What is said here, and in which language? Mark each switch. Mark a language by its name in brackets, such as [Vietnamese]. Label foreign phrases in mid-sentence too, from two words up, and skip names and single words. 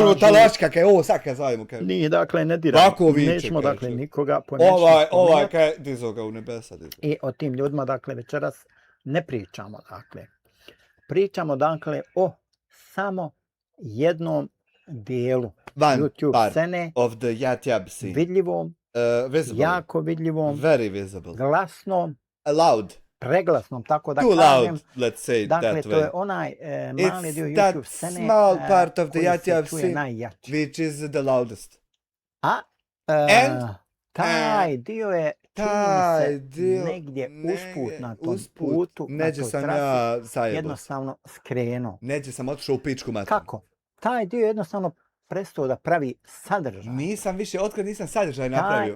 [Croatian] ono talačka kaj, ovo sad kaj zovemo kaj. Nije, dakle, ne diramo. Ovako viče, Nećemo, kaže. dakle, nikoga poimenično Ovaj spominjat. kaj, dizo ga u nebesa. I o tim ljudima, dakle, večeras ne pričamo, dakle. Pričamo, dakle, o samo jednom dijelu [English] One [Croatian] YouTube [English] part [Croatian] scene, [English] of the Yat scene. [Croatian] vidljivom, [English] Visible. [Croatian] jako vidljivom, [English] Very visible. [Croatian] glasnom, [English] Loud. [Croatian] preglasnom, tako da [English] Too [Croatian] kažem. [English] loud, let's say it [Croatian] Dakle, [English] that [Croatian] to je [English] way. [Croatian] onaj mali [English] It's [Croatian] dio [English] that [Croatian] YouTube scene [English] small part of the [Croatian] koji [English] Yat [Croatian] se čuje [English] scene [Croatian] najjače. [English] which is the loudest. [Croatian] A [English] And- [Croatian] taj dio je, čini Taj mi se, dio negdje usput na tom usput, putu, na neđe toj sam trasi, ja zajebo. jednostavno skrenuo. Neđe sam otišao u pičku mater. Kako? Taj dio jednostavno prestao da pravi sadržaj. Nisam više, otkad nisam sadržaj napravio.